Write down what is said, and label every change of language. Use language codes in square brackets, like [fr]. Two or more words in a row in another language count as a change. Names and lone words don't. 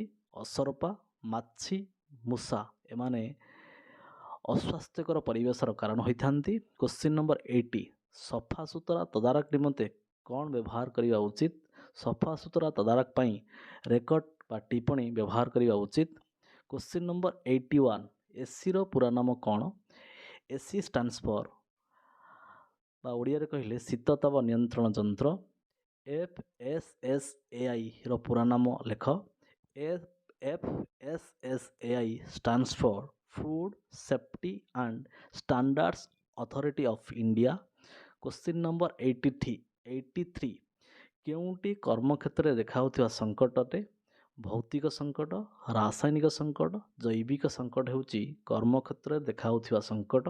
[or] ଅସରପା, ମାଛି, ମୂଷା ଏମାନେ ଅସ୍ୱାସ୍ଥ୍ୟକର ପରିବେଶର କାରଣ ହୋଇଥାନ୍ତି। [en] question number [or] 80 ସଫାସୁତୁରା ତଦାରଖ ନିମନ୍ତେ କ'ଣ ବ୍ୟବହାର କରିବା ଉଚିତ? ସଫାସୁତୁରା ତଦାରଖ ପାଇଁ ରେକର୍ଡ ବା ଟିପ୍ପଣୀ ବ୍ୟବହାର କରିବା ଉଚିତ। [en] question number [or] 81 ଏସିର ପୁରା ନାମ କ'ଣ? ଏସି [en] stands for [or] ବା ଓଡ଼ିଆରେ କହିଲେ ଶୀତତାପ ନିୟନ୍ତ୍ରଣ ଯନ୍ତ୍ର। FSSAI ର ପୁରା ନାମ ଲେଖ। [en] FSSAI stands for Food Safety and Standards Authority of India. question number [or] 83 କେଉଁଟି କର୍ମକ୍ଷେତ୍ରରେ ଦେଖାଯାଉଥିବା ସଂକଟ ଅଟେ? ଭୌତିକ ସଂକଟ, ରାସାୟନିକ ସଂକଟ, ଜୈବିକ ସଂକଟ ହେଉଛି କର୍ମକ୍ଷେତ୍ରରେ ଦେଖାଯାଉଥିବା ସଂକଟ।